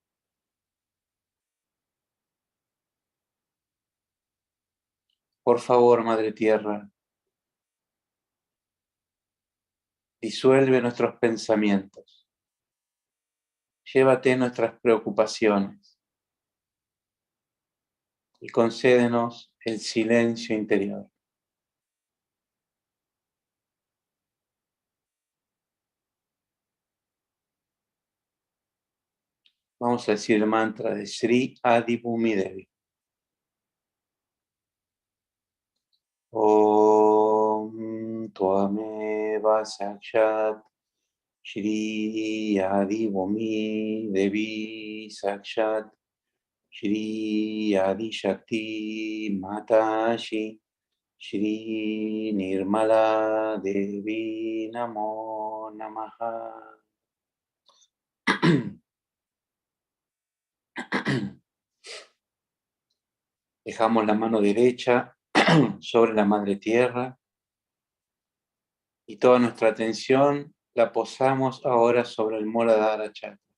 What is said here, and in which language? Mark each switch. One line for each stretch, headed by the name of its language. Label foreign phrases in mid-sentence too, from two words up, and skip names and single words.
Spanish: Por favor, Madre Tierra, disuelve nuestros pensamientos, llévate nuestras preocupaciones y concédenos el silencio interior. Vamos a decir el mantra de Sri Adi Bhumi Devi.
Sanskrit: Om Tvameva Sakshat Shri Adi Bhumi Devi Sakshat Shri Adi Shakti Matashi Shri Nirmala Devi Namo Namaha.
Spanish: Dejamos la mano derecha sobre la Madre Tierra y toda nuestra atención la posamos ahora sobre el Muladhara Chakra.